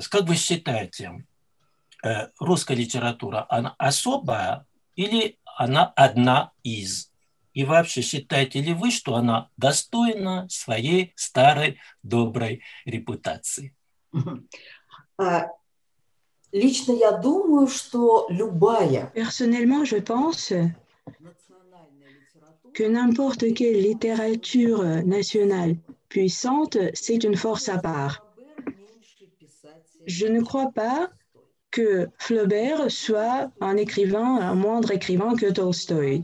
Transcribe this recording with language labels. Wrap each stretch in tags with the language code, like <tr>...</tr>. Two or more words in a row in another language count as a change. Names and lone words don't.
<ru>Как вы считаете, русская литература, она особая или она одна из? И вообще, считаете ли вы, что она достойна своей старой доброй репутации? Лично я думаю, что любая</ru> <fr>Personnellement, je pense que n'importe quelle littérature nationale puissante, c'est une force à part. Je ne crois pas que Flaubert soit un moindre écrivain que Tolstoï.</fr>